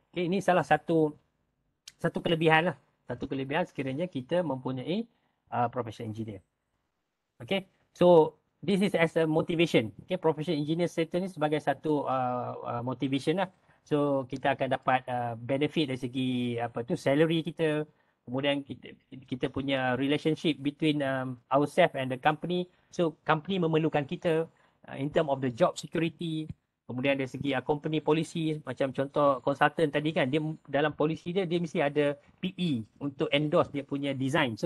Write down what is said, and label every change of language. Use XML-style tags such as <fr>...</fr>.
<ms>Okay, ini salah satu kelebihan lah. Satu kelebihan sekiranya kita mempunyai professional engineer.</ms> <en>Okay, so this is as a motivation.</en> <ms>Okay, professional engineer status ni sebagai satu motivation lah. So kita akan dapat benefit dari segi salary kita. Kemudian kita punya</ms> <en>relationship between ourselves and the company. So company</en> <ms>memerlukan kita</ms> <en>in term of the job security.</en> <ms>Kemudian dari segi company policy, macam contoh consultant tadi kan, dia dalam policy dia mesti ada PE untuk endorse dia punya design.</ms>